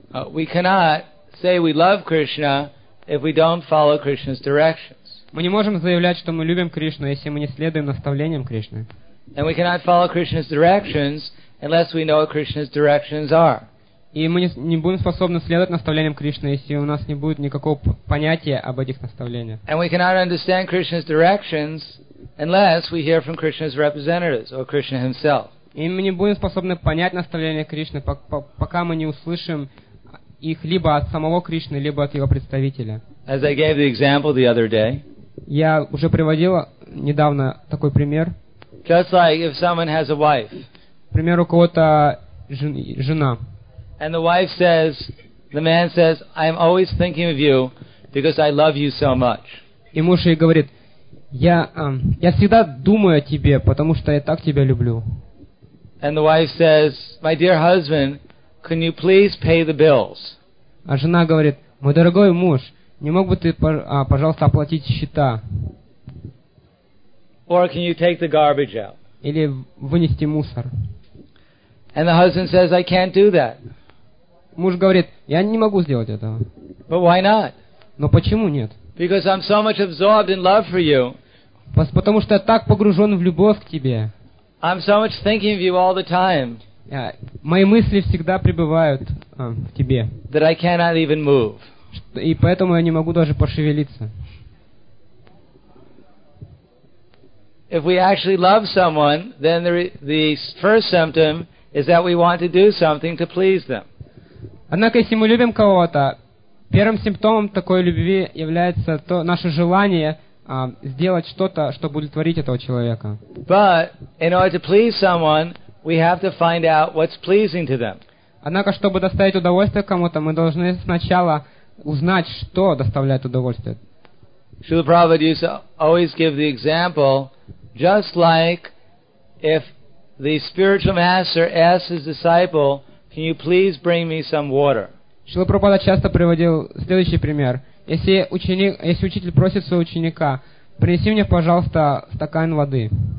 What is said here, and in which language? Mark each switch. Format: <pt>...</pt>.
<en>We cannot say we love Krishna if we don't follow Krishna's directions.</en> <ru>Мы не можем заявлять, что мы любим Кришну, если мы не следуем наставлениям Кришны.</ru> <en>And we cannot follow Krishna's directions unless we know what Krishna's directions are.</en> <ru>И мы не будем способны следовать наставлениям Кришны, если у нас не будет никакого понятия об этих наставлениях.</ru> <en>And we cannot understand Krishna's directions unless we hear from Krishna's representatives or Krishna himself.</en> <ru>И мы не будем способны понять наставления Кришны, пока мы не услышим их либо от самого Кришны, либо от его представителя.</ru> <en>As I gave the example the other day,</en> <ru>я уже приводил недавно такой пример.</ru> <en>Just like if someone has a wife.</en> <ru>Например, у кого-то жена.</ru> <en>And the wife says, the man says, I'm always thinking of you because I love you so much.</en> <ru>И муж ей говорит, я всегда думаю о тебе, потому что я так тебя люблю.</ru> <en>And the wife says, my dear husband, can you please pay the bills?</en> <ru>А жена говорит, мой дорогой муж, не мог бы ты, пожалуйста, оплатить счета?</ru> <en>Or can you take the garbage out?</en> <ru>Или вынести мусор?</ru> <en>And the husband says, I can't do that.</en> <ru>Муж говорит, я не могу сделать этого.</ru> <en>But why not?</en> <ru>Но почему нет?</ru> <en>Because I'm so much absorbed in love for you.</en> <ru>Потому что я так погружен в любовь к тебе.</ru> <en>I'm so much thinking of you all the time.</en> <ru>Мои мысли всегда пребывают в тебе.</ru> <en>That I cannot even move.</en> <ru>И поэтому я не могу даже пошевелиться.</ru> <en>If we actually love someone, then the first symptom is that we want to do something to please them.</en> <ru>Однако, если мы любим кого-то, первым симптомом такой любви является то наше желание сделать что-то, чтобы удовлетворить этого человека.</ru> <en>But in order to please someone, we have to find out what's pleasing to them.</en> <ru>Однако, чтобы доставить удовольствие кому-то, мы должны сначала узнать, что доставляет удовольствие.</ru> <en>Srila Prabhupada used to always give the example, just like if the spiritual master asks his disciple, can you please bring me some water?</en> <ru>Шрила Прабхупада часто приводил следующий пример. Если учитель просит своего ученика, принеси мне, пожалуйста, стакан воды.</ru>